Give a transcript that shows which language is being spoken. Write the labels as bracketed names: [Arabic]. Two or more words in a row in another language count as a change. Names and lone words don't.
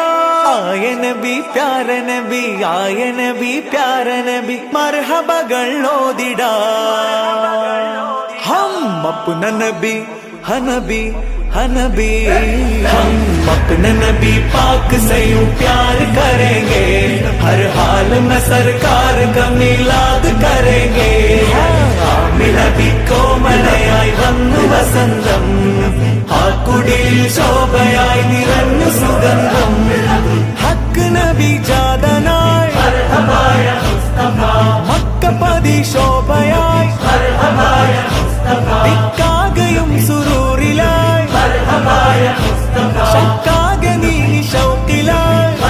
[Hindi] आए नबी प्यारे नबी, आए नबी प्यारे नबी, [Malayalam] മർഹബകൾ ഓതിടാ [Hindi] हम अपना नबी हनबी हनबी, हम अपने नबी पाक से यूं प्यार करेंगे, हर हाल में सरकार का मिलाद करेंगे। [Malayalam] നബി കോമലയായി വന്നു വസന്തം, ആ കുടിൽ ശോഭയായി നിറഞ്ഞു സുഗന്ധം. ഹക്ക് നബി ജാതനായി മക്കപ്പതി ശോഭയായി, ദിക്കാകയും സുരൂറിലായി, ശക്കാകെ നീ ശൗക്കിലായി.